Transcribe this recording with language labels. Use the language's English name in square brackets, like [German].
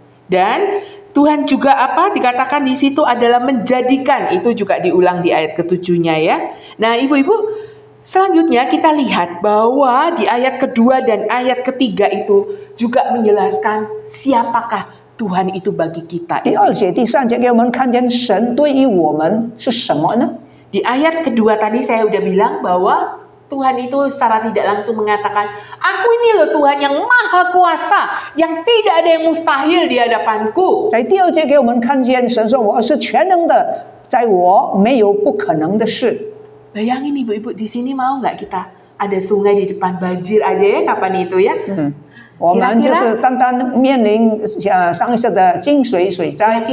[Indonesian] Dan Tuhan juga apa dikatakan di situ adalah menjadikan, itu juga diulang di ayat ketujuhnya ya. Nah, ibu-ibu, selanjutnya kita lihat bahwa di ayat kedua dan ayat ketiga itu juga menjelaskan siapakah Tuhan itu bagi kita. [Chinese] 第2节、第3节给我们看见神对于我们是什么呢？ [Indonesian] Di ayat kedua tadi saya udah bilang bahwa Tuhan itu secara tidak langsung mengatakan, aku ini loh Tuhan yang maha kuasa, yang tidak ada yang mustahil di hadapanku. [Chinese] 在第2节给我们看见神说：“我是全能的，在我没有不可能的事。” [Indonesian] Bayangin ibu-ibu, di sini mau nggak kita ada sungai di depan banjir aja ya kapan itu ya? [Chinese] 我们就是单单面临上一次的金水水灾，